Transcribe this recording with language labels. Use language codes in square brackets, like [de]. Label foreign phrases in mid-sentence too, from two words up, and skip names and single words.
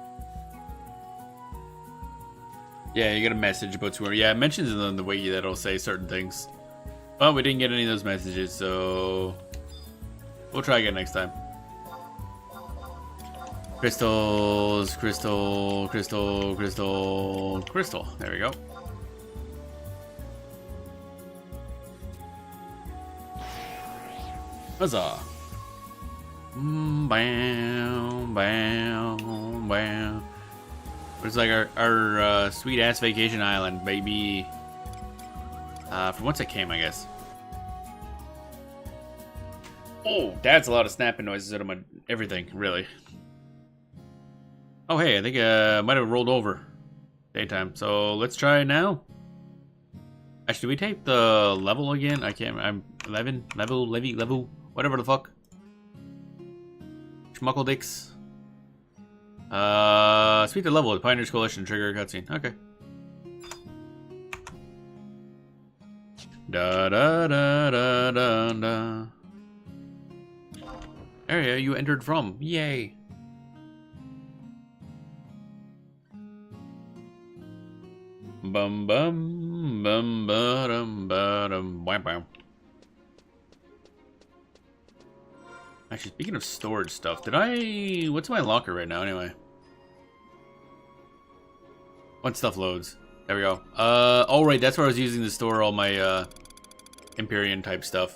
[en] Yeah, you get a message about where. Yeah, it mentions in the wiki that it'll say certain things. But we didn't get any of those messages, so we'll try again next time. Crystals, crystal, crystal, crystal, crystal. There we go. Huzzah. Bam, bam, bam. It's like our sweet ass vacation island, baby. From whence it came, I guess. Oh, that's a lot of snapping noises out of my everything, really. Oh, hey, I think I might have rolled over. Daytime. So let's try it now. Actually, we take the level again. I can't. I'm 11 level, level, whatever the fuck. Schmuckle dicks. Speak the level of Pioneers Coalition trigger cutscene. Okay. Da da da da da da. Area you entered from. Yay. Bum bum bum ba-dum ba-dum bam bam. Actually, speaking of storage stuff, did I... What's my locker right now, anyway? Once stuff loads. There we go. Oh right, that's where I was using to store all my Empyrean type stuff.